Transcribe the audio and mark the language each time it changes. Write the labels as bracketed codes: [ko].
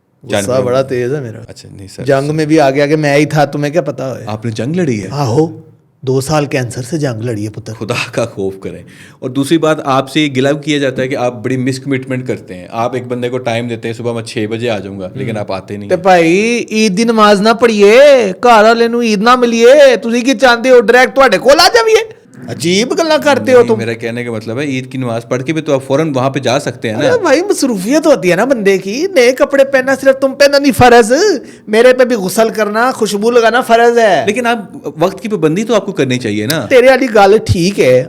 [hi] गुस्सा बड़ा तेज है मेरा। अच्छा नहीं सर, जंग में भी आगे आगे मैं ही था, तुम्हें क्या पता है? आपने जंग लड़ी है? आहो, 2 साल कैंसर से जंग लड़ी है पुत्र। खुदा का खौफ करें। और दूसरी बात, आपसे ये गिला किया जाता है कि आप बड़ी मिसकमिटमेंट करते हैं। आप एक बंदे को टाइम देते हैं, सुबह मैं 6 बजे आ जाऊंगा, लेकिन आप आते नहीं [pa] ਤੇ ਭਾਈ ਈਦ ਦੀ ਨਮਾਜ਼ ਨਾ ਪੜੀਏ, ਘਰ ਵਾਲੇ ਨੂੰ ਈਦ ਨਾ ਮਿਲੀਏ, ਤੁਸੀਂ ਕੀ ਚਾਹੁੰਦੇ ਹੋ ਡਾਇਰੈਕਟ ਤੁਹਾਡੇ ਕੋਲ ਆ ਜਾਵੀਏ? [hi] अजीब गल्ला करते हो तुम। मेरा कहने का मतलब है ईद की नमाज पढ़ के भी तो आप फौरन वहां पे जा सकते हैं ना। अरे भाई मसरूफियत होती है ना बंदे की, नए कपड़े पहनना सिर्फ तुम पे नहीं फर्ज, मेरे पे भी गुसल करना, खुशबू लगाना फर्ज है। लेकिन आप वक्त की पाबंदी तो आपको करनी चाहिए ना। तेरे वाली गल ठीक है।